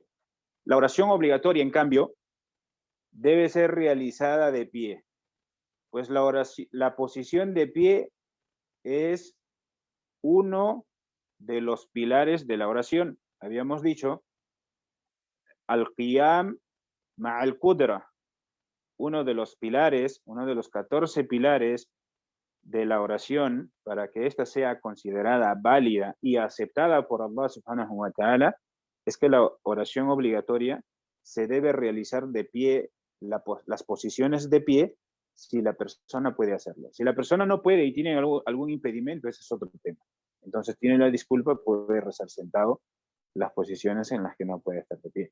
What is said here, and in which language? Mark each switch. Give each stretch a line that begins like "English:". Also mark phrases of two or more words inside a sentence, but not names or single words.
Spanish: La oración obligatoria, en cambio, debe ser realizada de pie, pues la posición de pie es uno de los pilares de la oración. Habíamos dicho,
Arabic: القيام مع القدرة,
Spanish: uno de los 14 pilares de la oración, para que ésta sea considerada válida y aceptada por
Arabic: الله سبحانه وتعالى,
Spanish: es que la oración obligatoria se debe realizar de pie, las posiciones de pie, si la persona puede hacerlo. Si la persona no puede y tiene algún impedimento, ese es otro tema. Entonces tiene la disculpa, puede rezar sentado las posiciones en las que no puede estar de pie.